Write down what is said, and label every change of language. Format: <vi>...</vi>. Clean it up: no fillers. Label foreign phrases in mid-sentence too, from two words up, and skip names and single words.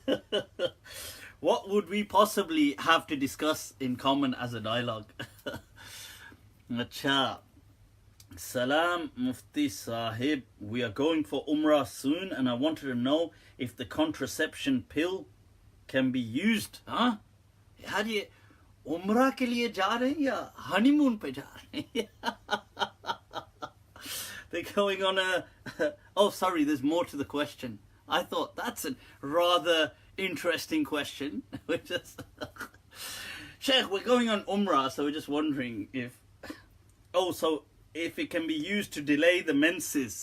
<en>What would we possibly have to discuss in common as a dialogue?</en> <ur>Acha. Salam Mufti Sahib.</ur> <en>We are going for Umrah soon, and I wanted to know if the contraception pill can be used.</en> <ur>Huh?</ur> <en>How do you</en> <ur>Umrah ke liye ja rahe hain ya honeymoon pe ja rahe hain?</ur> <en>They're going on a oh sorry, there's more to the question. I thought that's a rather interesting question. We're just Sheikh, we're going on Umrah, so we're just wondering if so if it can be used to delay the menses.</en>